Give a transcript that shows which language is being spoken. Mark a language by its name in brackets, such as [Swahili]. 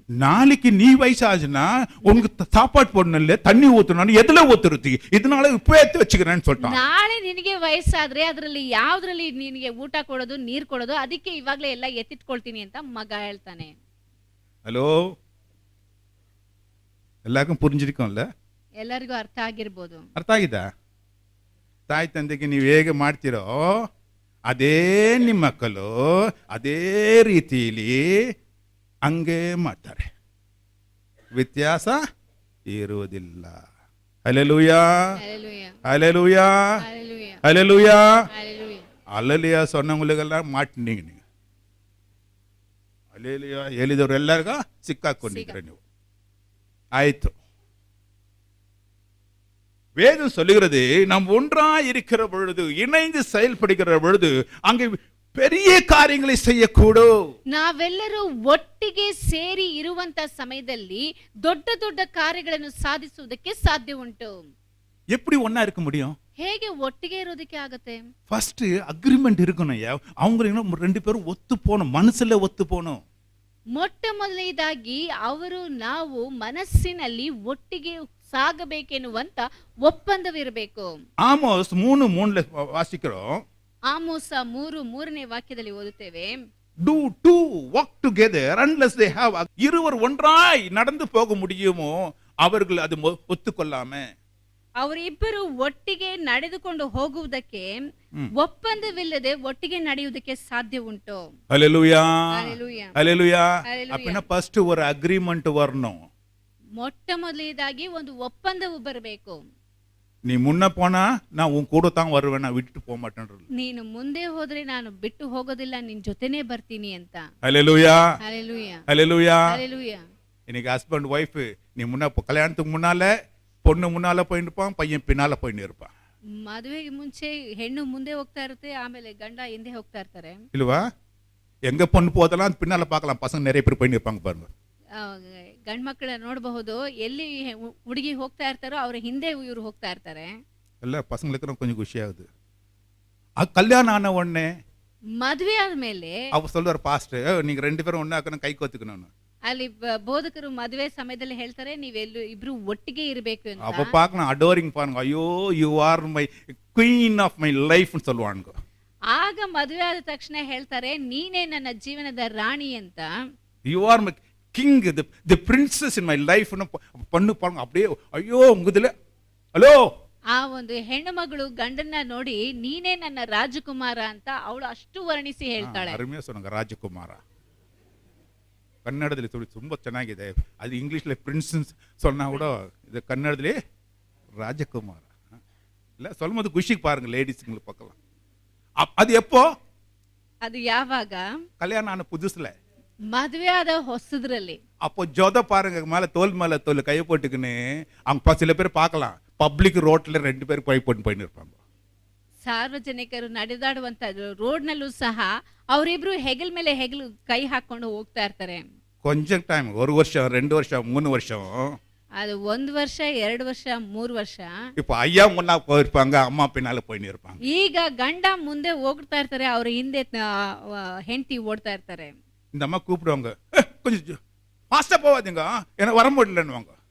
[Tamil] நாளைக்கு நீ வயசாச்சுன்னா உனக்கு சாப்பாடு போடணும் இல்ல, தண்ணி ஊத்தணும், எதுல ஊத்துறது? இதனால இப்ப எடுத்து வச்சுக்கிறேன்னு சொல்லிட்டான். [Kannada] ನಾಳೆ ನಿನಗೆ ವಯಸ್ಸಾದ್ರೆ ಅದರಲ್ಲಿ ಯಾವ್ದ್ರಲ್ಲಿ ನಿನಗೆ ಊಟ ಕೊಡೋದು, ನೀರ್ ಕೊಡೋದು, ಅದಕ್ಕೆ ಇವಾಗ್ಲೇ ಎಲ್ಲ ಎತ್ತಿಟ್ಕೊಳ್ತೀನಿ ಅಂತ ಮಗ ಹೇಳ್ತಾನೆ. [Tamil] ஹலோ, எல்லாருக்கும் புரிஞ்சிருக்கும்ல? [Kannada] ಎಲ್ಲರಿಗೂ ಅರ್ಥ ಆಗಿರ್ಬೋದು. ಅರ್ಥ ಆಗಿದಾ? ತಾಯಿ ತಂದೆಗೆ ನೀವು ಹೇಗೆ ಮಾಡ್ತಿರೋ ಅದೇ ನಿಮ್ಮ ಮಕ್ಕಳು ಅದೇ ರೀತಿಯಲ್ಲಿ ಹಂಗೆ ಮಾಡ್ತಾರೆ, ವ್ಯತ್ಯಾಸ ಇರುವುದಿಲ್ಲ. ಹಲ್ಲೆಲೂಯಾ, [Tamil] ஹல்லேலூயா, ஹல்லேலூயா, ஹல்லேலூயா, ஹல்லேலூயா. ஹல்லேலூயா. அல்லேலூயா சொன்னவங்களுக்கெல்லாம் மாட்டினீங்க நீங்க. [Kannada] அல்லேலூயா ಹೇಳಿದವರು ಎಲ್ಲರಿಗೂ ಸಿಕ್ಕಾಕೊಂಡಿದ್ದೀರ ನೀವು. ಆಯ್ತು. [Tamil] வேதம் சொல்லுகிறது, நாம் ஒன்றா இருக்கிற பொழுது, இணைந்து செயல்படுகிற பொழுது அங்கே பெரிய காரியங்களை செய்யக்கூடும். [Kannada] ನಾವೆಲ್ಲರೂ ಒಟ್ಟಿಗೆ ಸೇರಿ ಇರುವಂತ ಸಮಯದಲ್ಲಿ ದೊಡ್ಡ ದೊಡ್ಡ ಕಾರ್ಯಗಳನ್ನು ಸಾಧಿಸುವುದಕ್ಕೆ ಸಾಧ್ಯ ಉಂಟು. [Tamil] எப்படி ஒண்ணா இருக்க முடியும்? [Kannada] ಹೇಗೆ ಒಟ್ಟಿಗೆ ಇರೋದಕ್ಕೆ ಆಗತ್ತೆ? [Tamil] ஃபர்ஸ்ட் அக்ரிமெண்ட் இருக்கணும். அவங்க ரெண்டு பேரும் ஒத்து போகணும், மனசுல ஒத்து போகணும். [Kannada] ಮೊಟ್ಟ ಮೊದಲನೇದಾಗಿ ಅವರು ನಾವು ಮನಸ್ಸಿನಲ್ಲಿ ಒಟ್ಟಿಗೆ ಸಾಗಬೇಕೆನ್ನುವಂತ ಒಪ್ಪಂದವಿರಬೇಕು. [Tamil] ஆமோஸ் 3:3 வாசிக்கிறோம். [Kannada] ಆಮೋಸ 3:3ನೇ ವಾಕ್ಯದಲ್ಲಿ ಓದುತ್ತೇವೆ, [English] do two walk together unless they have. [Tamil] இருவர் ஒன்றாய் நடந்து போக முடியுமோ அவர்கள் அது ஒத்துக்கொள்ளாம, [Kannada] ಅವರಿಬ್ಬರು ಒಟ್ಟಿಗೆ ನಡೆದುಕೊಂಡು ಹೋಗುವುದಕ್ಕೆ ಒಪ್ಪಂದವಿಲ್ಲದೆ ಒಟ್ಟಿಗೆ ನಡೆಯುವುದಕ್ಕೆ ಸಾಧ್ಯ ಉಂಟು. [Tamil] ஹல்லேலூயா, ஹல்லேலூயா, ஹல்லேலூயா. ஹல்லேலூயா. அப்படின்னா ஃபர்ஸ்ட் ஒரு அக்ரிமெண்ட் வரணும். [Kannada] ಮೊಟ್ಟ ಮೊದಲನೇದಾಗಿ ಒಂದು ಒಪ್ಪಂದವು ಬರಬೇಕು. [Tamil] நீ முன்ன போனா நான் உன் கூட தான் வருவேன், நான் விட்டுட்டு போக மாட்டேன். [Kannada] ನೀನು ಮುಂದೆ ಹೋದ್ರೆ ನಾನು ಬಿಟ್ಟು ಹೋಗೋದಿಲ್ಲ, ನಿನ್ ಜೊತೆನೇ ಬರ್ತೀನಿ ಅಂತ. [Tamil] ஹல்லேலூயா, ஹalleluya, ஹல்லேலூயா. ஹalleluya. இன்னைக்கு ஹஸ்பண்ட் ஒய்ஃப் நீ முன்ன கல்யாணத்துக்கு முன்னால பொண்ணு முன்னால போயிட்டு இருப்பான், பையன் பின்னால போயிட்டு இருப்பான். [Kannada] ಮದುವೆಗೆ ಮುಂಚೆ ಹೆಣ್ಣು ಮುಂದೆ ಹೋಗ್ತಾ ಇರುತ್ತೆ, ಆಮೇಲೆ ಗಂಡ ಹಿಂದೆ ಹೋಗ್ತಾ ಇರ್ತಾರೆ. [Tamil] இல்லவா? எங்க பொண்ணு போதெல்லாம் பின்னால பார்க்கலாம், பசங்க நிறைய பேர் போயிட்டு இருப்பாங்க பாருங்க. [Kannada] ಗಂಡ್ ಮಕ್ಕಳ ನೋಡಬಹುದು, ಎಲ್ಲಿ ಹುಡುಗಿ ಹೋಗ್ತಾ ಇರ್ತಾರೋ ಅವ್ರ ಹಿಂದೆ ಇವ್ರು ಹೋಗ್ತಾ ಇರ್ತಾರೆ. [Tamil] இல்ல பசங்களுக்கு கொஞ்சம் குஷியாகுது. கல்யாணம் ஆன உடனே [Kannada] ಮದುವೆ ಆದ್ಮೇಲೆ [Tamil] அவர் சொல்றாரு, பாஸ்டர் நீங்க 2 பேரும் ஒண்ணா கை கோத்துக்கணும். [Kannada] ಅಲ್ಲಿ ಬೋಧಕರು ಮದುವೆ ಸಮಯದಲ್ಲಿ ಹೇಳ್ತಾರೆ, ನೀವೆಲ್ಲೂ ಇಬ್ರು ಒಟ್ಟಿಗೆ ಇರಬೇಕು ಅಂತ. [Tamil] அப்ப பார்க்கலாம் அடோரிங் பாருங்க, ஐயோ [English] you are my queen of my life [Tamil] ன்னு சொல்லுவாங்க. [Kannada] ಆಗ ಮದುವೆ ಆದ ತಕ್ಷಣ ಹೇಳ್ತಾರೆ, ನೀನೇ ನನ್ನ ಜೀವನದ ರಾಣಿ ಅಂತ. [English] you are my king, the princess in my life [Tamil] ன்னு பண்ணு பாருங்க. அப்படியே ஐயோ உங்கதுல ஹலோ. [Kannada] ಆ ಒಂದು ಹೆಣ್ಣು ಮಗಳು ಗಂಡನ್ನ ನೋಡಿ, ನೀನೇ ನನ್ನ ರಾಜಕುಮಾರ ಅಂತ ಅವಳು ಅಷ್ಟು ವರ್ಣಿಸಿ ಹೇಳ್ತಾಳೆ. [Tamil] ಅರುಮೆಯ சொன்னாங்க [Kannada] ರಾಜಕುಮಾರ. ಕನ್ನಡದಲ್ಲಿ ತುಂಬಾ ಚೆನ್ನಾಗಿದೆ. ಅದು ಇಂಗ್ಲಿಷ್ಲಿ [Tamil] ಪ್ರಿನ್ಸಸ್ சொன்னா கூட இது கன்னடದಲ್ಲಿ ராஜகுமார. இல்ல சொல்லும்போது குஷிக்கு பாருங்க லேடிஸ்ங்களுக்கு பார்க்கலாம். அது எப்போ? [Kannada] ಅದು ಯಾವಾಗ? [Tamil] கல்யாணம் ஆன புதுசுல, [Kannada] ಮದುವೆ ಆದ ಹೊಸದ್ರಲ್ಲಿ. [Tamil] அப்போ ஜோத பாருங்க, மேல தோல் கையை போட்டுக்கின்னு அவங்க சில பேர் பார்க்கலாம், பப்ளிக் ரோட்ல 2 பேர் கை போட்டு இருப்பாங்க. [Kannada] ಸಾರ್ವಜನಿಕರು ನಡೆದಾಡುವಂತ ರೋಡ್ನಲ್ಲೂ ಸಹ ಅವರಿಬ್ರು ಹೆಗಲ್ ಮೇಲೆ ಹೆಗಲು ಕೈ ಹಾಕೊಂಡು ಹೋಗ್ತಾ ಇರ್ತಾರೆ. [Tamil] கொஞ்சம் டைம், 1 வருஷம் 2 வருஷம் 3 வருஷம், [Kannada] ಅದು 1 ವರ್ಷ 2 ವರ್ಷ 3 ವರ್ಷ. [Tamil] இப்போ ஐயா முன்னா போயிருப்பாங்க, அம்மா பின்னால போயின்னு இருப்பாங்க. [Kannada] ಈಗ ಗಂಡ ಮುಂದೆ ಹೋಗ್ತಾ ಇರ್ತಾರೆ, ಅವ್ರ ಹಿಂದೆ ಹೆಂಡತಿ ಓಡ್ತಾ ಇರ್ತಾರೆ. [Tamil] இந்த அம்மா கூப்பிடுவாங்க, கொஞ்சம் ஃபாஸ்டா போவாதீங்க, ஏன்னா வர முடியலன்னுவாங்க.